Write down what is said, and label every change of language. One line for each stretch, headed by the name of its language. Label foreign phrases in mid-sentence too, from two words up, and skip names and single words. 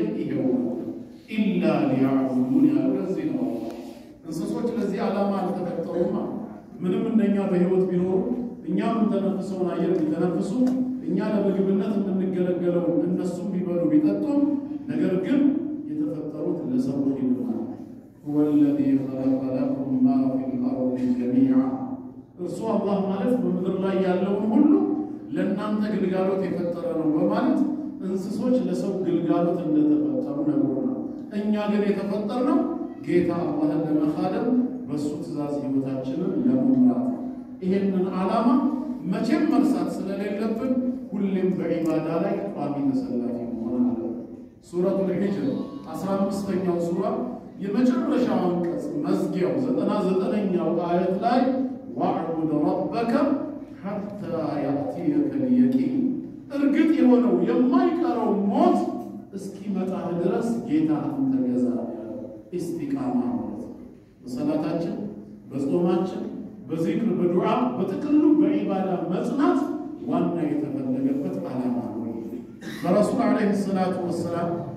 Amharic: ይሄው ነው
Arabic: إلا ليعبدون
Amharic: ያለው ለዚህ ነው እንስሶች ለዚህ ዓላማ አልተፈጠሩም ምንም እንደኛ በህይወት ቢኖሩ እኛ ምን ተነፍሰውን አየር ቢተነፍሱ እኛ ለምግብነት የምንገለገለው እነሱም ቢበሉ ቢጠጡም ነገር ግን የተፈጠሩት ለሰዎች ነው
Arabic: هو الذي خلق لكم ما في الأرض جميعا
Amharic: እርሱ አላህ ማለት በምድር ላይ ያለውን ሁሉ ለእናንተ ግልጋሎት የፈጠረ ነው በማለት እንስሶች ለሰው ግልጋሎት እንደተፈጠሩ ነግሮናል እኛ ግን የተፈጠርነው ጌታ አላህን ለመኻደም በሱ ትእዛዝ ህይወታችንን ለመምራት ይሄንን ዓላማ መቼም መርሳት ስለሌለብን ሁሌም በዒባዳ ላይ ቋሚ ተሰላፊ መሆን አለብን ሱረቱል ሂጅር 15ኛው ሱራ የመጨረሻው አንቀጽ መዝጊያው 99ኛው አየት ላይ
Arabic: واعبد ربك حتى يأتيك اليقين
Amharic: እርግጥ የሆነው የማይቀረው ሞት እስኪመጣ ድረስ ጌታን ተገዛ ኢስቲቃማ በሰላታችን በጾማችን በዚክር በዱዓ በተከሉ በዒባዳ መጽናት ዋና የተፈለገበት ዓላማ ነው በረሱል
Arabic: عليه الصلاة والسلام